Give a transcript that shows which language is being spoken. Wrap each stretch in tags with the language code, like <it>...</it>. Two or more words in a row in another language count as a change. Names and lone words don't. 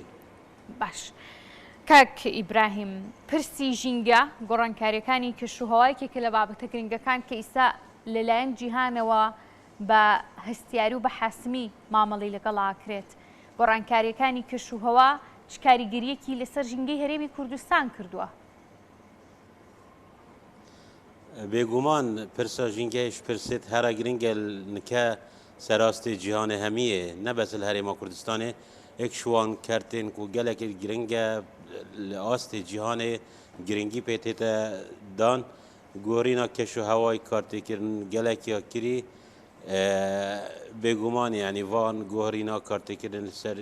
<ckb>باش کاک ئیبراهیم پرسی ژینگە گۆڕانکاریەکانی کەشوهەوایەکێکە لە بابەتە گرنگەکان کە ئیستا لەلایەن جیهانەوە بە هەستیاری و بە حاسمی مامەڵی لەگەڵاکرێت گۆڕانکاریەکانی کەشوهەوا چ کاریگەریەکی لەسەر ژینگەی هەرێمی کوردستان کردووە</ckb> <ku>بێگومان پرسا ژینگەیش پرسێت هەرە گرنگە نکە سەراستی جیهانê hemiyê nebes li herêma Kurdistanê ek şwan kertên ku gelekî giring e li astê cîhanê giringî pê tête dan gorîna keşûhewayî kartêkirin gelekiya kirî bêguman yanî van gorîna kartêkirin li ser</ku>